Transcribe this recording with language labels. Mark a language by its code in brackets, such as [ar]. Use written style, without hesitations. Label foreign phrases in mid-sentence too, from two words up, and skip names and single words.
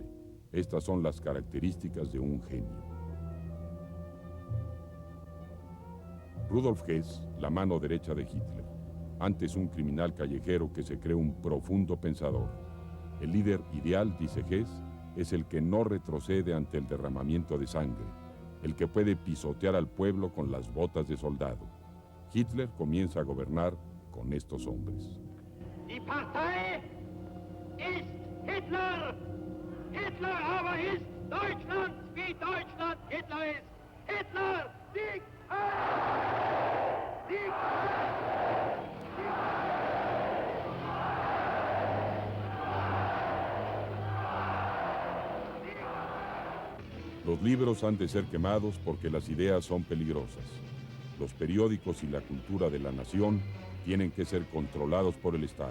[es] Estas son las características de un genio. Rudolf Hess, la mano derecha de Hitler, antes un criminal callejero que se cree un profundo pensador. El líder ideal, dice Hess, es el que no retrocede ante el derramamiento de sangre, el que puede pisotear al pueblo con las botas de soldado. Hitler comienza a gobernar con estos hombres. [de] Die Partei ist Hitler! Hitler aber ist Deutschland, wie Deutschland Hitler ist! Hitler, Sieg! Sieg! [es] Los libros han de ser quemados porque las ideas son peligrosas. Los periódicos y la cultura de la nación tienen que ser controlados por el Estado.